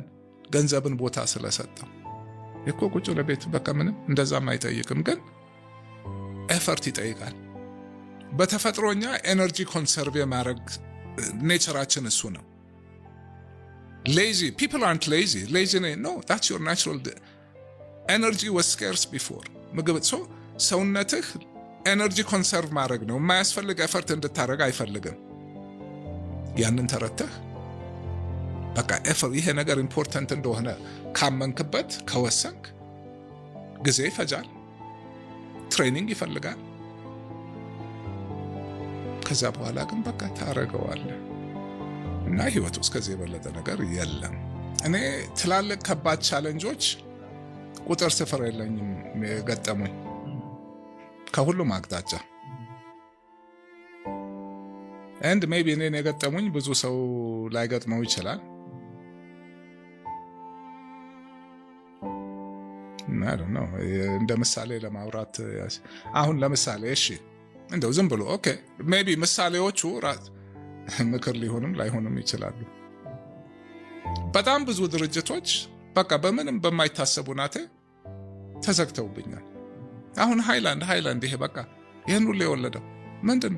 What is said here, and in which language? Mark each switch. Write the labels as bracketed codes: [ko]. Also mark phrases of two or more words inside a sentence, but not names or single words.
[am] ገንዘብን ቦታ ስለሰጠው እኮ ቁጭ ለቤት በቃ ምንም እንደዛም አይጠይቅም፣ ግን ኤፈርት ይጠይቃል። በተፈጥሮኛ [en] energy conserve [am] የማድረግ ኔቸራችን እሱ ነው። [en] lazy people aren't lazy no, that's your natural energy was scarce before [am] ምግብ ሰውነትህ [en] energy conserve [am] ማድረግ ነው። የማያስፈልግ ኤፈርት እንድታረግ አይፈልግም። ያንን ተረተህ በቃ ይሄ ነገር ኢምፖርታንት እንደሆነ ካመንክበት ከወሰንክ ጊዜ ይፈጃል፣ ትሬኒንግ ይፈልጋል። ከዛ በኋላ ግን በቃ ታረገዋለህ እና ህይወት ውስጥ ከዚህ የበለጠ ነገር የለም። እኔ ትላልቅ ከባድ ቻሌንጆች ቁጥር ስፍር የለኝም የገጠሙኝ ከሁሉም አቅጣጫ። [en] and maybe [am] እኔን የገጠሙኝ ብዙ ሰው ላይገጥመው ይችላል። [en] I don't [am] know እንደ ምሳሌ ለማውራት አሁን ለምሳሌ እሺ እንደው ዝም ብሎ [en] okay maybe [am] ምሳሌዎቹ ምክር ሊሆንም ላይሆንም ይችላሉ። በጣም ብዙ ድርጅቶች በቃ በምንም በማይታሰቡ ናቴ ተዘግተውብኛል። አሁን ሃይላንድ ይሄ በቃ ይሄን ሁሉ የወለደው ምንድነው?